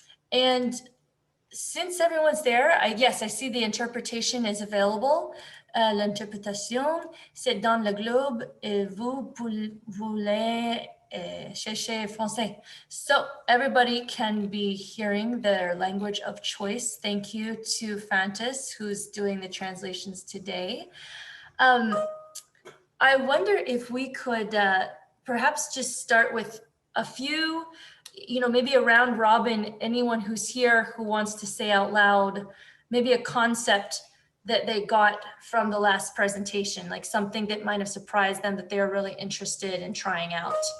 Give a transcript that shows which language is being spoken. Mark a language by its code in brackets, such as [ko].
[en] And since everyone's there, yes, I see the interpretation is available. [fr] L'interprétation, c'est dans le globe et vous voulez chercher français. [en] So everybody can be hearing their language of choice. Thank you to Fantas, who's doing the translations today. I wonder if we could perhaps just start with a few, maybe a round robin, anyone who's here who wants to say out loud, maybe a concept that they got from the last presentation, like something that might have surprised them that they were really interested in trying out.